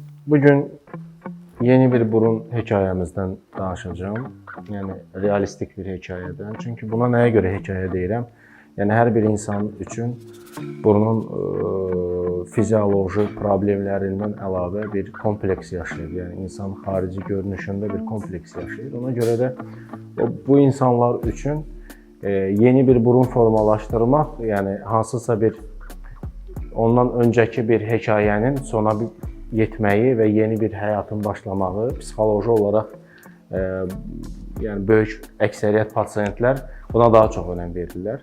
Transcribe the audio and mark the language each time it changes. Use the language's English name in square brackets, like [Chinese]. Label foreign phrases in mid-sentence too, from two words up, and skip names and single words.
[Turkish] Bugün yeni bir burun hekayemizden danışacağım. Yani realistik bir hekayeden. Çünkü buna neye göre hikaye deyirəm? [Azerbaijani] Yani her bir insan üçün burnun fizioloji problemlərindən əlavə bir kompleks yaşayır. Yani insan xarici görünüşündə bir kompleks yaşayır. Ona göre de bu insanlar üçün yeni bir burun formalaşdırmaq, yani hansısa bir ondan öncəki bir hekayənin sona yetməyi və yeni bir həyatın başlamağı psixoloji olaraq yəni böyük əksəriyyət pasientlər buna daha çox önəm verirlər.